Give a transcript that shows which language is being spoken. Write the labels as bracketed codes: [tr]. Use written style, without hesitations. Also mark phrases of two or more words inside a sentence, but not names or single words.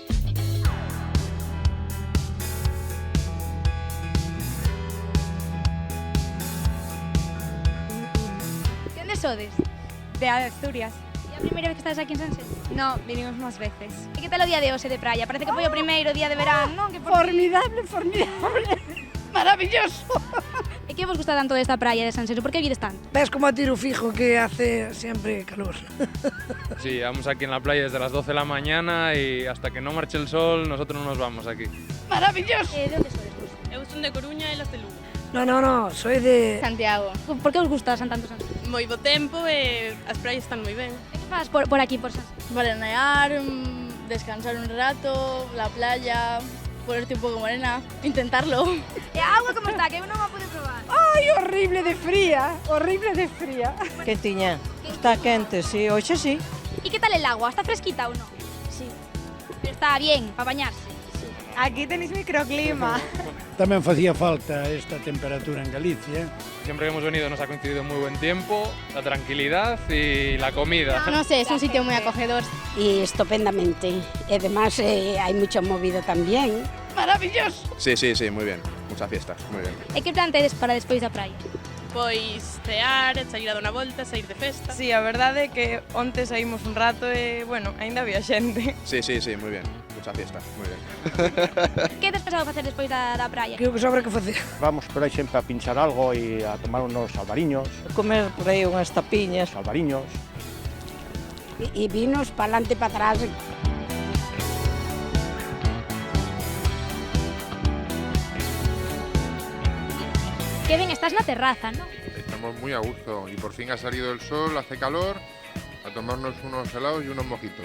[gl] De onde sodes? De Asturias. É a primeira vez que estás aquí en Sanxenxo? [es] No, vinimos máis veces. [gl] E que tal o día de hoxe de praia? Parece que foi o primeiro día de verán, non? Que [es] Formidable, formidable. Maravilloso. [gl] E que vos gusta tanto desta praia de Sanxenxo? Por que vides tanto? [es] Ves como a tiro fijo que hace siempre calor. Sí, vamos aquí en la playa desde las 12 de la mañana y hasta que no marche el sol nosotros no nos vamos aquí. Maravilloso. [gl] De onde sodes vos? Eu son de Coruña e las de Lugo. [es] No, soy de... Santiago. [gl] Por que os gusta tanto Sanxenxo? Moi bo tempo e as praias están moi ben. E que faz por aquí, por Sanxenxo? [es] Veranear, descansar un rato, la playa, ponerte un pouco morena, intentarlo. [gl] E a auga como está? Que eu non a pude probar. [es] Ay, horrible de fría, horrible de fría. [gl] Quentiña, está quente, sí, hoxe sí. E que tal [es] el agua? [gl] Está fresquita ou non? [es] Sí. Pero está bien, para bañarse. Aquí tenéis microclima. [gl] Tamén facía falta esta temperatura en Galicia. [es] Siempre que hemos venido nos ha coincidido muy buen tiempo, la tranquilidad y la comida. No sé, es un sitio muy acogedor. Y estupendamente. Y además hay mucha movida también. Maravilloso. Sí, muy bien. Mucha fiesta, muy bien. [gl] E que plan tedes para despois da praia? Pois cear, sair a dar unha volta, sair de festa. Sí, a verdade é que onte saímos un rato e, bueno, aínda había xente. [es] Sí, muy bien. Mucha fiesta, muy bien. [gl] Que tes pensado facer despois da praia? Creo que sobra que facer. Vamos por aí sempre a pinchar algo e a tomar unos albariños. Comer por aí unhas tapiñas. Albariños. [es] Y vinos para adelante y para atrás. [gl] Que ben estás na terraza, non? [es] Estamos muy a gusto y por fin ha salido el sol, hace calor, a tomarnos unos helados y unos mojitos.